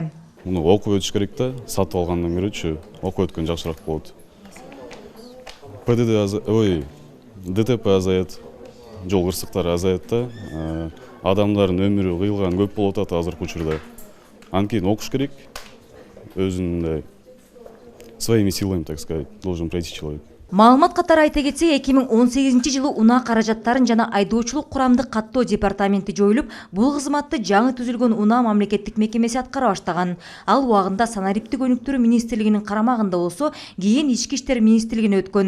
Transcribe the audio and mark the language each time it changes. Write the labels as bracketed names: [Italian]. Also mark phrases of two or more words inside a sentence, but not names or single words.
[Kyrgyz] Муну окуп өтүш керек да, сатып алгандан көрүүчү окуп өткөн жакшыраак болот. ДТП азаят, жол кырсыктары азаят да, адамдардын өмүрү кыйылган көп болуп атат азыркы учурда. Анткени окуш керек, өзүнүн [Russian] своими силами, так сказать, должен пройти человек. [Kyrgyz] Маалымат катары айта кетсек, 2018-жылы унаа каражаттарын жана айдоочулук курамдык каттоо департаменти жоюлуп, бул кызматты жаңы түзүлгөн унаа мамлекеттик мекемеси аткара баштаган. Ал убагында санариптик өнүктүрүү министрлигинин карамагында болсо, кийин ички иштер министрлигине өткөн.